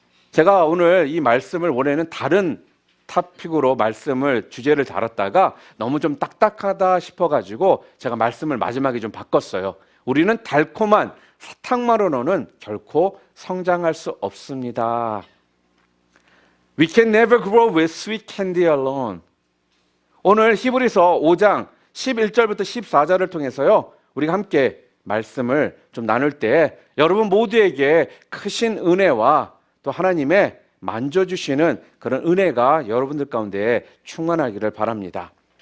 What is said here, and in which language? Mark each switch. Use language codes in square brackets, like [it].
[ko] 제가 오늘 이 말씀을 원래는 다른 토픽으로 주제를 다뤘다가 너무 좀 딱딱하다 싶어가지고 제가 말씀을 마지막에 좀 바꿨어요. 우리는 달콤한 사탕만으로는 결코 성장할 수 없습니다. [en] We can never grow with sweet candy alone. [ko] 오늘 히브리서 5장 11절부터 14절을 통해서요, 우리가 함께 말씀을 좀 나눌 때 여러분 모두에게 크신 은혜와 또 하나님의 만져주시는 그런 은혜가 여러분들 가운데 충만하기를 바랍니다.